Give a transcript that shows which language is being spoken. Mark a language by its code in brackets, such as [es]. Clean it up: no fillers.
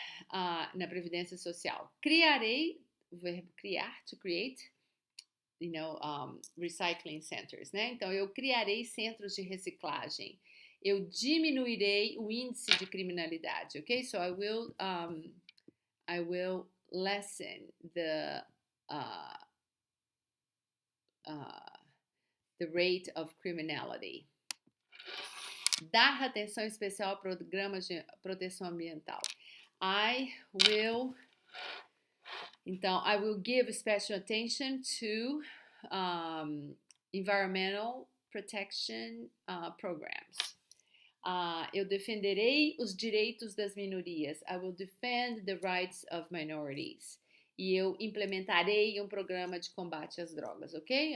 [pt] Na Previdência Social. Criarei, o verbo criar, [en] to create, recycling centers, [pt] né? Então, eu criarei centros de reciclagem. Eu diminuirei o índice de criminalidade, ok? [en] So, I will lessen the rate of criminality. [pt] Dar atenção especial a programas de proteção ambiental. [en] I will give special attention to environmental protection programs. [pt] Eu defenderei os direitos das minorias. [en] I will defend the rights of minorities. [pt] E eu implementarei um programa de combate às drogas, ok?